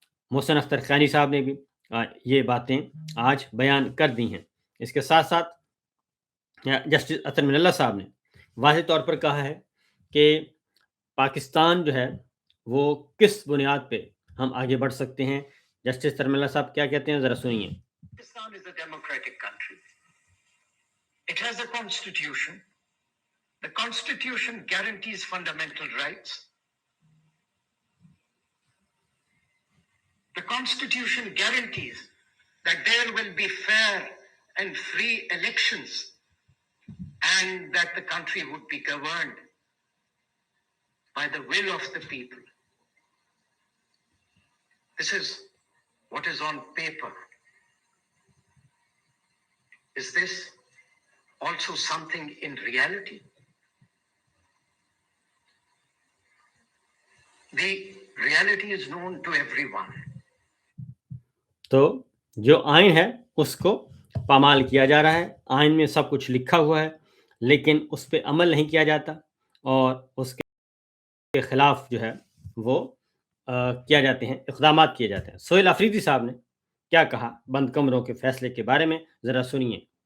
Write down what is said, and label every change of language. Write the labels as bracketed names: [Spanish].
[Urdu] محسن اختر کیانی صاحب نے بھی یہ باتیں آج بیان کر دی ہیں. اس کے ساتھ ساتھ جسٹس اطہر من اللہ صاحب نے واضح طور پر کہا ہے کہ پاکستان جو ہے وہ کس بنیاد پہ ہم آگے بڑھ سکتے ہیں. جسٹس اطہر من اللہ صاحب کیا کہتے ہیں, ذرا سنیے. [English] Pakistan is a democratic country. It has a constitution. The constitution guarantees fundamental rights. The constitution guarantees that there will be fair and free elections and that the country would be governed by the will of the people. This is what is on paper. Is this also something in reality? The reality is known to everyone. [Urdu] تو جو آئین ہے اس کو پامال کیا جا رہا ہے. آئین میں سب کچھ لکھا ہوا ہے لیکن اس پہ عمل نہیں کیا جاتا اور اس کے خلاف جو ہے وہ کیا جاتے ہیں, اقدامات کیے جاتے ہیں. سہیل آفریدی صاحب نے کیا کہا بند کمروں کے فیصلے کے بارے میں, ذرا سنیے.